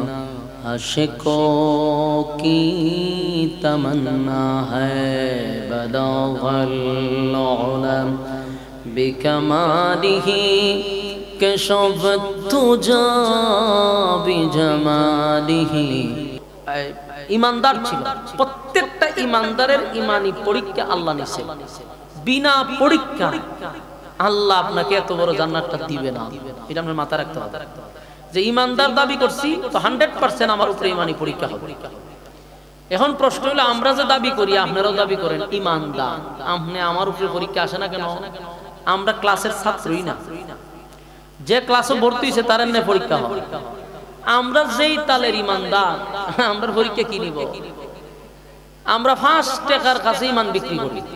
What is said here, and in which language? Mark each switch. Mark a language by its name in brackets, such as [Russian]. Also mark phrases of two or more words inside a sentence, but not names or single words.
[Urdu] عاشقوں کی تمنا ہے [Arabic] بلغ العلا بکمالہ کشف الدجی بجمالہ [Bangla] ইমানদার ছিল প্রত্যেকটা ইমানদারের ঈমানি পরীক্ষা আল্লাহ নিছে বিনা পরীক্ষা আল্লাহ আপনাকে এত বড় জান্নাতটা দিবে না এটা আপনার মাথায় রাখতে হবে যে ইমানদার দাবি করছি তো 100% আমার উপরে ঈমানি পরীক্ষা হবে এখন প্রশ্ন হলো আমরা যে দাবি করি আপনারাও দাবি করেন ইমানদার আপনি আমার উপরে পরীক্ষা আসে না কেন আমরা ক্লাসের ছাত্রই না যে ক্লাসে ভর্তি হইছে তার এমনি পরীক্ষা হয় আমরা যেই তালের ইমানদার আমরা পরীক্ষা কি নিব আমরা 5 টাকার কাছে ঈমান বিক্রি করি